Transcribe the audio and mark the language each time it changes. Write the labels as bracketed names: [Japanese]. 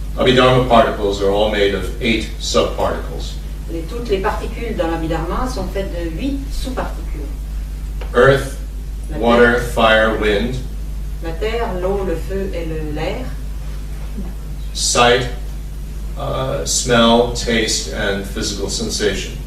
[English] Abhidharma particles are all made of 8 subparticles. [French] Toutes les particules dans l'Abhidharma sont faites de 8 sous-particules. [English] Earth, water, fire, wind. [French] La terre, l'eau, le feu et l'air. [English] Sight, smell, taste, and physical sensation.